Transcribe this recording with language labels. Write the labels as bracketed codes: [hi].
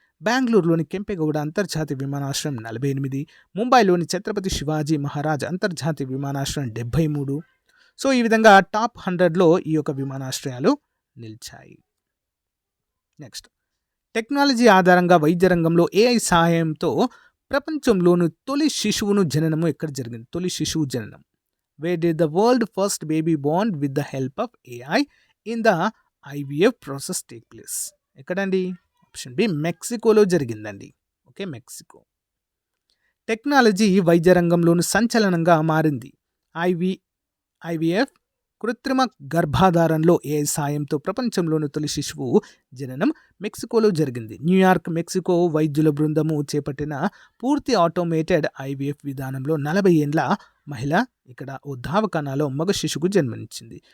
[te] బెంగళూరులోని కెంపెగౌడ అంతర్జాతీయ విమానాశ్రయం 48, ముంబైలోని ఛత్రపతి శివాజీ మహారాజ్ అంతర్జాతీయ విమానాశ్రయం 73. సో ఈ విధంగా టాప్ 100లో ఈ యొక్క విమానాశ్రయాలు నిలిచాయి. నెక్స్ట్, టెక్నాలజీ ఆధారంగా వైద్య రంగంలో ఏఐ సహాయంతో ప్రపంచంలోని తొలి శిశువును జననము ఎక్కడ జరిగింది? తొలి శిశువు జననం. [en] Where did the world first baby born with the help of AI in the IVF process take place? [te] ఎక్కడండి? ఆప్షన్ బి, మెక్సికోలో జరిగిందండి. Okay, Mexico. టెక్నాలజీ వైద్య రంగంలోని సంచలనంగా మారింది. ఐవీఎఫ్ కృత్రిమ గర్భాధారణలో ఏఐ సాయంతో ప్రపంచంలోని తొలి శిశువు జననం మెక్సికోలో జరిగింది. న్యూయార్క్, మెక్సికో వైద్యుల బృందము చేపట్టిన పూర్తి ఆటోమేటెడ్ ఐవీఎఫ్ విధానంలో 40 ఏండ్ల మహిళ ఇక్కడ ఓ ధావకణాలో మగ శిశువుకు జన్మనిచ్చింది.